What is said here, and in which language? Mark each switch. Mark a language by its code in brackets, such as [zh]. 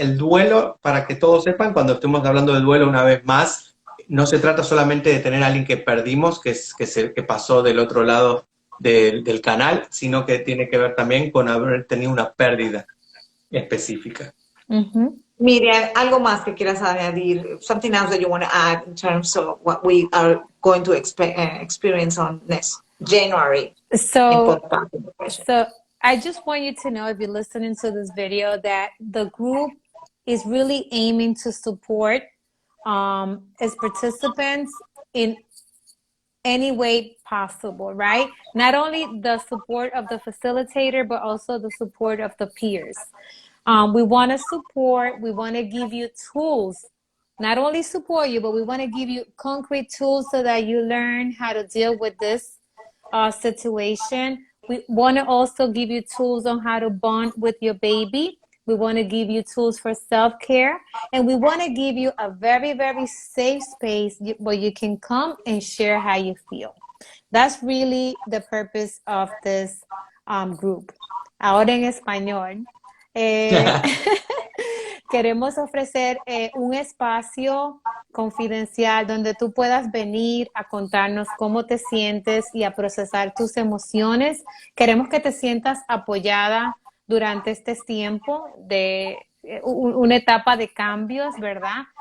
[es] El duelo, para que todos sepan, cuando estemos hablando del duelo una vez más, no se trata solamente de tener a alguien que perdimos, que pasó del otro lado del canal, sino que tiene que ver también con haber tenido una pérdida específica. Myriam, algo más que quieras añadir? [en] Something else that you want to add in terms of what we are going to experience on next January? So I just want you to know, if you're listening to this video, that the group is really aiming to support its participants in any way possible, right? Not only the support of the facilitator, but also the support of the peers. We want to support, we want to give you tools, not only support you, but we want to give you concrete tools so that you learn how to deal with this situation. We want to also give you tools on how to bond with your baby. We want to give you tools for self-care. And we want to give you a very, very safe space where you can come and share how you feel. That's really the purpose of this group. [es] Ahora en español. Queremos ofrecer un espacio confidencial donde tú puedas venir a contarnos cómo te sientes y a procesar tus emociones. Queremos que te sientas apoyada durante este tiempo de una etapa de cambios, ¿verdad?